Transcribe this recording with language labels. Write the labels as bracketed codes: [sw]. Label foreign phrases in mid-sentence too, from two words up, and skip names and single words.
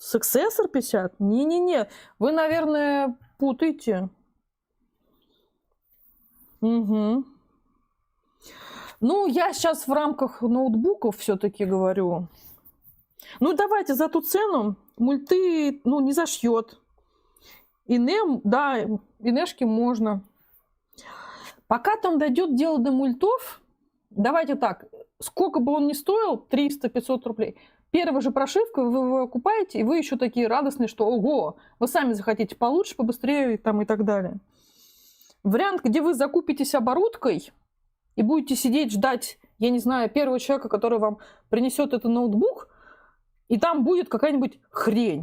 [ru] Successor 50? Не-не-не. Вы, наверное, путаете. Угу. Ну, я сейчас в рамках ноутбуков все-таки говорю. Ну, давайте за ту цену мульты, ну, не зашьет. Инем, да, инешки можно. Пока там дойдет дело до мультов, давайте так, сколько бы он ни стоил, 300-500 рублей, первая же прошивка, вы его купаете, и вы еще такие радостные, что ого, вы сами захотите получше, побыстрее там, и так далее. Вариант, где вы закупитесь оборудкой и будете сидеть, ждать, я не знаю, первого человека, который вам принесет этот ноутбук, и там будет какая-нибудь хрень.